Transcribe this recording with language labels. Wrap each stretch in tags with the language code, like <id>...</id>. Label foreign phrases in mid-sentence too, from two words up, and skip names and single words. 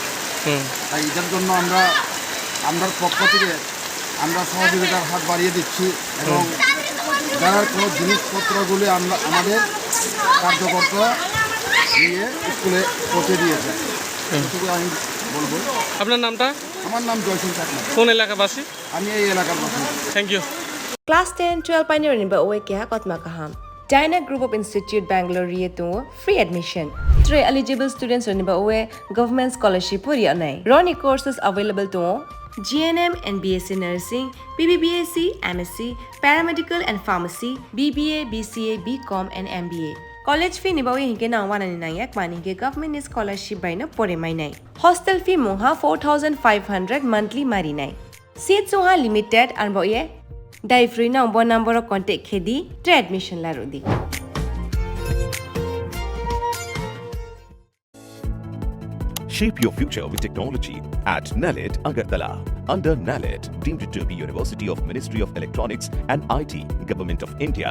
<bn>তাই এটার জন্য আমরা পক্ষ থেকে আমরা সহযোগিতার হাত বাড়িয়ে দিচ্ছি, এবং যারা কোনো জিনিসপত্রগুলি আমাদের কার্যকর্তা নিয়ে স্কুলে পৌঁছে দিয়েছে, এটুকু আমি বলবো। আপনার নামটা? আমার নাম জয়সিং চাকমা, কোন এলাকাবাসী? আমি এই এলাকার বাসিন্দা।</bn> <en>Thank you.</en> <trp>Class 10-12 pioneering ba oe kya kotma kaham.</trp> <en>Dyna Group of Institute Bangalore riyetu free admission.</en> <trp>3</trp> <en>eligible students</en> <trp>rin ba oe</trp> <en>government scholarship</en> <trp>puri anai.</trp> <en>Roni courses available to GNM and BSc Nursing, BBBSc, MSc, Paramedical and Pharmacy, BBA, BCA, BCom and MBA. College fee</en> <trp>ni ba oe hinke na 199 mani ke</trp> <en>government scholarship</en> <trp>by na pore mai nai.</trp> <en>Hostel fee</en> <trp>moha 4500 monthly mari nai. Seats oha limited and ba oe Dai free na</trp> <en>number of contact</en> <trp>khedi to admission la rodi.</trp> <en>Shape your future with technology at NALED Agartala. Under NALED, deemed to be University of Ministry of Electronics and IT, Government of India.</en>